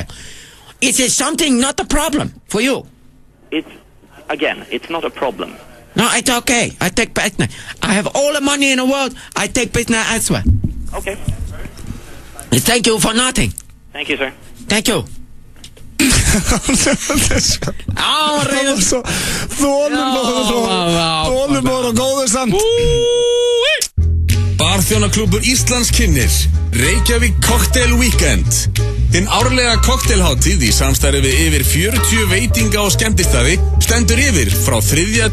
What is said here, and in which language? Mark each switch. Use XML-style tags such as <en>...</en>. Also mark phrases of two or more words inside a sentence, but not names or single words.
<en>Is it something not a problem for you? It's not a problem. No, it's okay. I take business. I have all the money in the world. I take business elsewhere. Okay. Thank you for nothing. Thank you, sir. Thank you.</en> <is>Þolinmóður og góður samt. Barþjónaklúbbur Íslands kynnir Reykjavík Cocktail Weekend. Hinn árlega kokteilhátíð í samstarfi við yfir 40 veitinga- og skemmtistaði stendur yfir frá 3.</is>